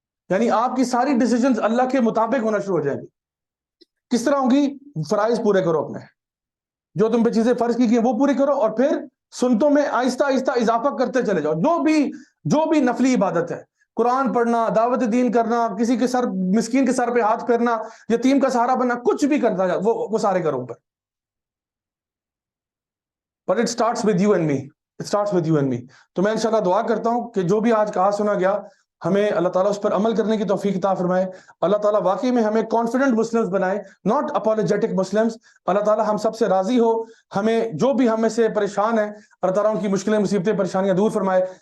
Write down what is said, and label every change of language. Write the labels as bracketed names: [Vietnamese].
[Urdu] یعنی آپ کی ساری ڈیسیجنز اللہ کے مطابق ہونا شروع ہو جائیں گی. کس طرح ہوں گی؟ فرائض پورے کرو، اپنے جو تم پہ چیزیں فرض کی گئی وہ پوری کرو، اور پھر سنتوں میں آہستہ آہستہ اضافہ کرتے چلے جاؤ. جو بھی نفلی عبادت ہے قرآن پڑھنا, دعوت دین کرنا, کسی کے سر مسکین کے سر پہ ہاتھ پھیرنا, یتیم کا سہارا بننا, کچھ بھی کرتا جا وہ سارے کرو اوپر. [English] But it starts with you and me. It starts with you and me. [Urdu] تو میں انشاءاللہ دعا کرتا ہوں کہ جو بھی آج کہا سنا گیا ہمیں اللہ تعالیٰ اس پر عمل کرنے کی توفیق عطا فرمائے. اللہ تعالیٰ واقعی میں ہمیں [English] confident Muslims [Urdu] بنائے, [English] Not apologetic Muslims. [Urdu] اللہ تعالیٰ ہم سب سے راضی ہو, ہمیں جو بھی ہم میں سے پریشان ہیں اللہ تعالیٰ ان کی مشکلیں مصیبتیں پریشانیاں دور فرمائے.